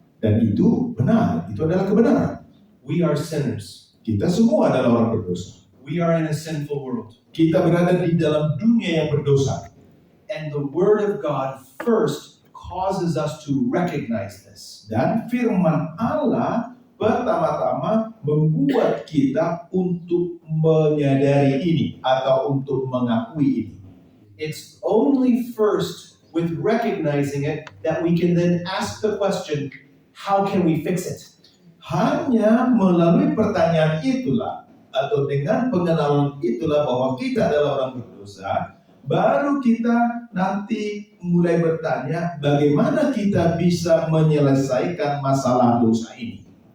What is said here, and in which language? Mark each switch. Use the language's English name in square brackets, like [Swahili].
[Indonesian] Dan itu benar, itu adalah kebenaran. [English] We are sinners. [Indonesian] Kita semua adalah orang berdosa. [English] We are in a sinful world. [Indonesian] Kita berada di dalam dunia yang berdosa. [English] And the Word of God first causes us to recognize this. [Indonesian] Dan firman Allah pertama-tama membuat kita untuk menyadari ini atau untuk mengakui ini. [English] It's only first with recognizing it that we can then ask the question, how can we fix it? [Indonesian] Hanya melalui pertanyaan itulah atau dengan pengenalan itulah bahwa kita adalah orang berdosa, baru kita nanti mulai bertanya bagaimana kita bisa menyelesaikan masalah dosa ini.